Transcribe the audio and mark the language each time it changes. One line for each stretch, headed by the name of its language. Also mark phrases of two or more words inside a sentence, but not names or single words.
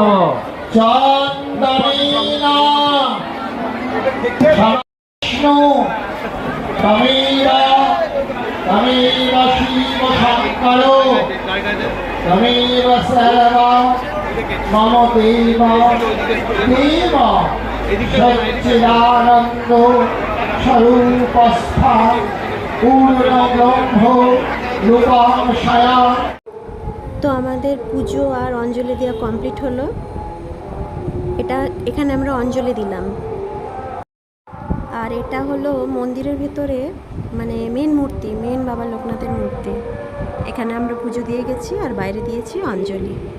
Sanskrit: चन्दनेना विष्णु तमेव शिव शङ्करो तमेव सर्व मम देव सच्चिदानन्द स्वरूपस्था पूर्णब्रह्म रूपांशया।
Bangla: তো আমাদের পুজো আর অঞ্জলি দেওয়া কমপ্লিট হলো। এখানে আমরা অঞ্জলি দিলাম। আর এটা হলো মন্দিরের ভেতরে মানে মেন মূর্তি, মেন বাবা লোকনাথের মূর্তি। এখানে আমরা পুজো দিয়ে গেছি আর বাইরে দিয়েছি অঞ্জলি।